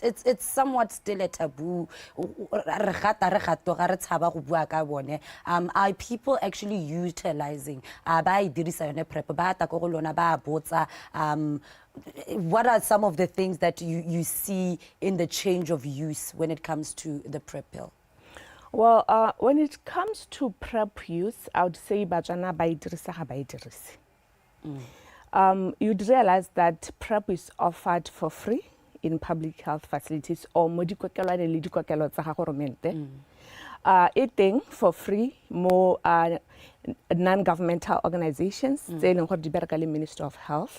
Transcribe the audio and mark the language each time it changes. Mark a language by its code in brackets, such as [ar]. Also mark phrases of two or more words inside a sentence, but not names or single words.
[en] It's somewhat still a taboo. Are people actually utilizing? What are some of the things that you see in the change of use when it comes to the PrEP pill? Well, when it comes to PrEP use, I would say BOTSWANA [tn] ba idirisa ga ba idirisi. [en] You'd realize that PrEP is offered for free in public health facilities or eating for free more non-governmental organizations, the Ministry of Health.